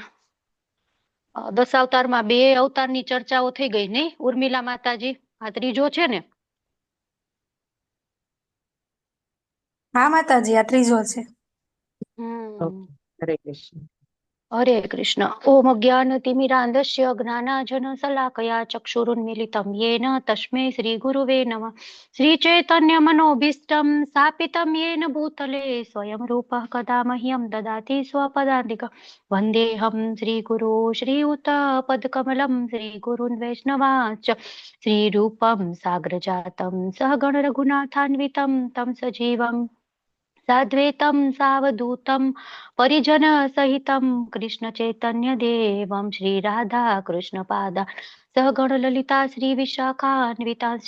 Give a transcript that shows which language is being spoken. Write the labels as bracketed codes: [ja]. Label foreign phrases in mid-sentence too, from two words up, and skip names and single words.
[gu] દશાવતારમાં બે અવતારની ચર્ચાઓ થઈ ગઈ નહીં ઉર્મિલા માતાજી? આ ત્રીજો છે ને? હા માતાજી, આ ત્રીજો છે. હરે કૃષ્ણ. [sa] હરે કૃષ્ણ. ઓમ જ્ઞાનતિમિરાન્ધસ્ય જ્ઞાનાંજન શલાકયા ચક્ષુરુન્મીલિतं येन तस्मै श्रीगुरुवे नमः. श्रीचैतन्यमनोभीष्टं स्थापितं येन भूतले स्वयं रूपः कदा मह्यं ददाति स्वपदान्तिकं. वन्देऽहं श्रीगुरो श्रीयुतपदकमलं श्रीगुरुन् वैष्णवांश्च श्रीरूपं साग्रजातं सहगण रघुनाथान्वितं तं सजीवं साद्वैतं सावधूतं परिजन सहितं कृष्ण चैतन्य देवं श्रीराधा कृष्ण पादा सहगण ललिता श्री विशाखान्विताश्च.